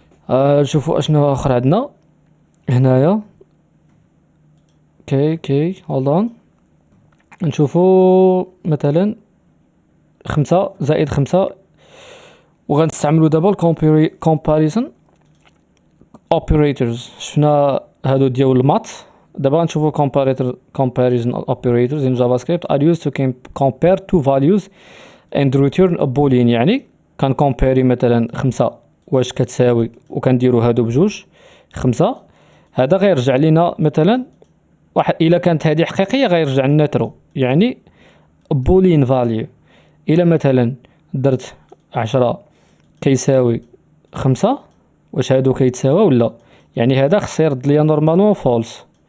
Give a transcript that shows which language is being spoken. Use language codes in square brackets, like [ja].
[ar] نشوفوا اشنو اخر عندنا هنايا. كي هولد نشوفوا مثلا 5 زائد 5 وغنستعملوا دابا الكومباريزون اوبريتورز. شفنا هادو ديال المات. دابا نشوفوا [en] comparison operators in JavaScript are used to compare two values and return a boolean. [ar] يعني كنكومباري مثلا 5 واش كتساوي وكنديرو هادو بجوج 5. هذا غيرجع لنا مثلا واحد الا كانت هذه حقيقيه غيرجع لنا ترو يعني بولين فاليو. الا مثلا درت 10 كيساوي 5 واش هادو كيتساوى ولا، يعني هذا خص يرد ليا نورمالمون فولس.